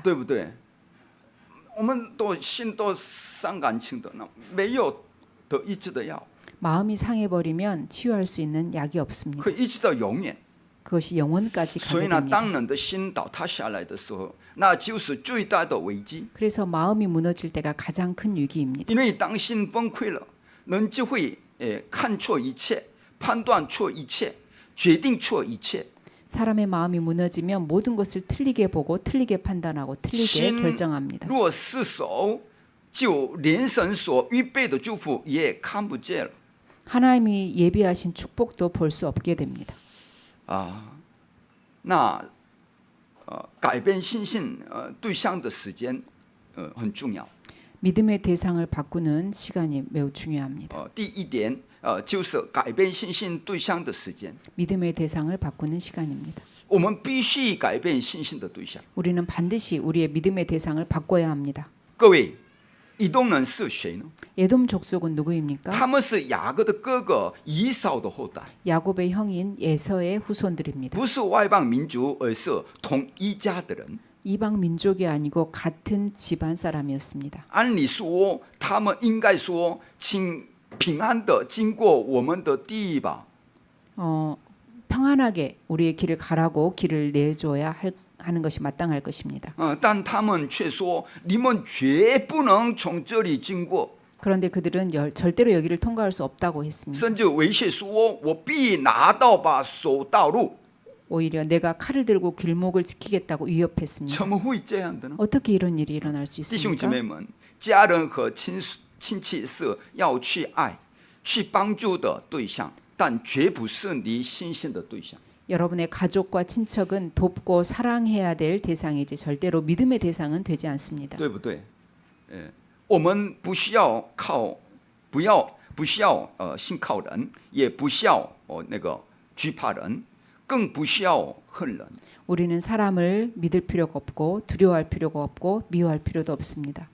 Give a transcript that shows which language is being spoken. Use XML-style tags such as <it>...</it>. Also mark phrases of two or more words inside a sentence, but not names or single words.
<zh>对不对？我们都心都伤感情的，那没有得医治的药，</zh> <ko>마음이 상해버리면 치유할 수 있는 약이 없습니다.</ko> <zh>可以医治到永远。</zh> <ko>그것이 영원까지</ko> <zh>所以</zh> <ko>가게</ko> <zh>呢，</zh> <ko>됩니다.</ko> <zh>当人的心倒塌下来的时候，那就是最大的危机。</zh> <ko>그래서 마음이 무너질 때가 가장 큰 위기입니다.</ko> <zh>因为当心崩溃了，人就会看错一切，判断错一切，决定错一切。</zh> <ko>사람의 마음이 무너지면 모든 것을 틀리게 보고 틀리게 판단하고 틀리게</ko> <zh>心</zh> <ko>결정합니다.</ko> <zh>若失守，就连神所预备的祝福也看不见了。</zh> <ko>하나님이 예비하신 축복도 볼 수 없게 됩니다.</ko> <zh>那改变信心对象的时间很重要。</zh> <ko>믿음의 대상을 바꾸는 시간이 매우 중요합니다.</ko> <zh>第一点就是改变信心对象的时间。</zh> <ko>믿음의 대상을 바꾸는 시간입니다.</ko> <zh>我们必须改变信心的对象。</zh> <ko>우리는 반드시 우리의 믿음의 대상을 바꿔야 합니다.</ko> <zh>各位， 以东人是谁呢？</zh> <ko>에돔 족속은 누구입니까?</ko> <zh>他们是雅各的哥哥以扫的后代，</zh> <ko>야곱의 형인 에서의 후손들입니다.</ko> <zh>不是外邦民族，而是同一家的人。</zh> <ko>이방 민족이 아니고 같은 집안 사람이었습니다.</ko> <zh>按理说，他们应该说，请平安的经过我们的地吧。</zh> <ko>평안하게 우리의 길을 가라고 길을 내줘야 하는 것이 마땅할 것입니다.</ko> <zh>但他们却说，你们绝不能从这里经过，</zh> <ko>그런데 그들은 절대로 여기를 통과할 수 없다고 했습니다.</ko> <zh>甚至威胁说，我必拿刀把守道路。</zh> <ko>오히려 내가 칼을 들고 길목을 지키겠다고 위협했습니다.</ko> <zh>怎么会这样的呢？</zh> <ko>어떻게 이런 일이 일어날 수</ko> <zh>弟兄姐</zh> <ko>있습니까?</ko> <zh>妹们，家人和亲戚是要去爱、去帮助的对象，但绝不是你心性的对象。</zh> <ko>여러분의 가족과 친척은 돕고 사랑해야 될 대상이지 절대로 믿음의 대상은 되지 않습니다.</ko> <zh>对不对？我们不需要靠，不需要信靠人，也不需要那个惧怕人，更不需要恨人。</zh> <ko>우리는 사람을 믿을 필요가 없고 두려워할 필요가 없고 미워할 필요도 없습니다.</ko>